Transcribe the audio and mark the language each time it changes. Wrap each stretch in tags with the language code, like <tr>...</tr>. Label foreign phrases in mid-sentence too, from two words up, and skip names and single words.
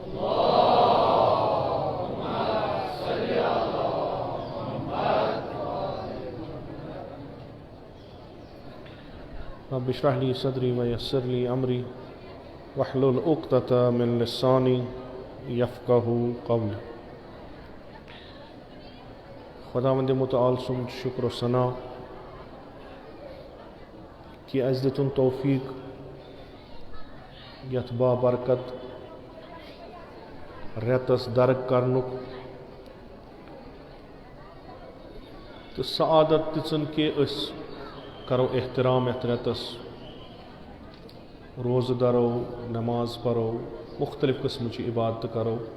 <ar>رب اشرح لي صدري ويسر لي أمري واحلل عقدة من لساني يفقهوا قولي.</ar> <ks>خداوند متعال سُنٛد شکر و ثنا کہ اَسہِ دِتُن توفیق یتھ بابرکت رٮ۪تس درک کرنُک تہٕ سعادت دِژٕن کہ أسۍ کرو احترام یتھ رٮ۪تس روزٕ درو نماز پرو مختلف قسمٕچہِ عبادتہٕ کرو.</ks>